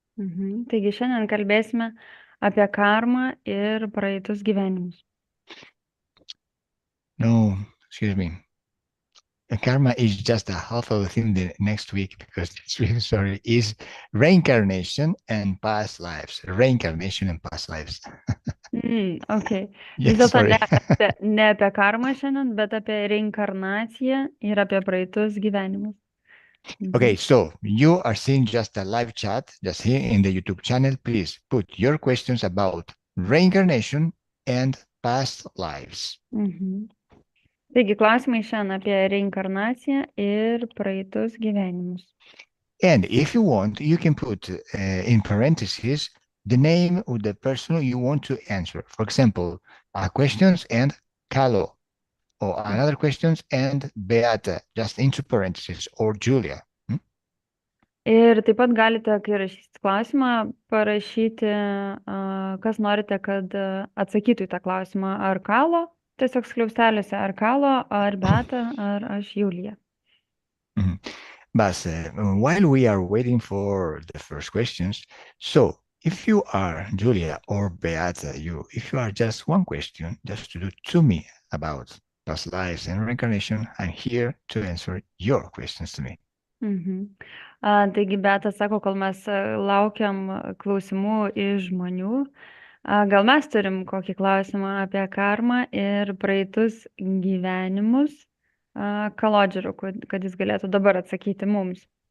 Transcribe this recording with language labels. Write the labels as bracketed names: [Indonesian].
[Lithuanian] Taigi šiandien kalbėsime apie karmą ir praeitus gyvenimus. [English] No, excuse me. Karma is just a half of the thing the next week, because this week, sorry, is reincarnation and past lives. Reincarnation and past lives. Okay. Yes, [Lithuanian] Vis dėlto [English] sorry. [Lithuanian] ne apie karmą šiandien, bet apie reinkarnaciją ir apie praeitus gyvenimus. [English] Okay, so you are seeing just a live chat, just here in the YouTube channel. Please put your questions about reincarnation and past lives. [Lithuanian] Taigi, klausimai šiandien apie reinkarnaciją ir praeitus gyvenimus. [English] And if you want, you can put in parentheses the name of the person you want to answer. For example, questions and Calo, or another questions and Beata, just into parentheses, or Julia. [Lithuanian] Ir taip pat galite, kai rašysite klausimą, parašyti, kas norite, kad atsakytų į tą klausimą, ar Kalo, tiesiog skliausteliuose, ar Kalo, ar Beata, ar aš Julija. [English] But while we are waiting for the first questions, so if you are Julia or Beata, if you are just one question, just to do to me about past lives and reincarnation, I'm here to answer your questions to me. [Lithuanian] Taigi, Beata sako, kol mes laukiam klausimų iš žmonių, gal mes turim kokį klausimą apie karmą ir praeitus gyvenimus Kalodžero, kad jis galėtų dabar atsakyti mums.